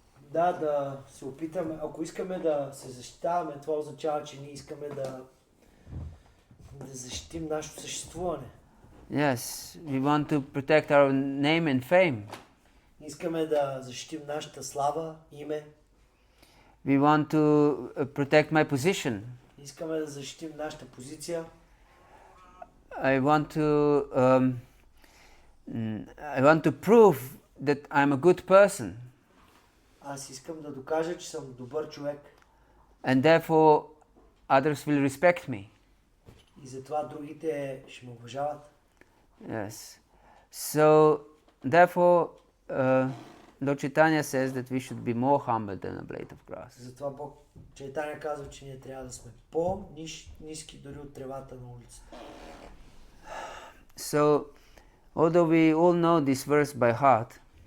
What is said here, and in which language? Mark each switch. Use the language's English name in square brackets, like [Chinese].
[Bulgarian] Да се опитаме, ако искаме да се защитаваме, това означава, че ние искаме да защитим нашето съществуване. [English] Yes, we want to protect our name and fame. [Bulgarian] Искаме да защитим нашата слава, име. [English] We want to protect my position. [Bulgarian] Искаме да защитим нашата позиция. [English] I want to prove that I'm a good person. [Bulgarian] Аз искам да докажа, че съм добър човек. [English] And therefore others will respect me. [Bulgarian] И затова другите ще ме уважават. [English] Yes. So therefore Lord Chaitanya says that we should be more humble than a blade of grass. [Bulgarian] Затова Бог Чайтаня казва, че ние трябва да сме по-ниски дори от тревата на улицата. [English] So although we all know this verse by heart,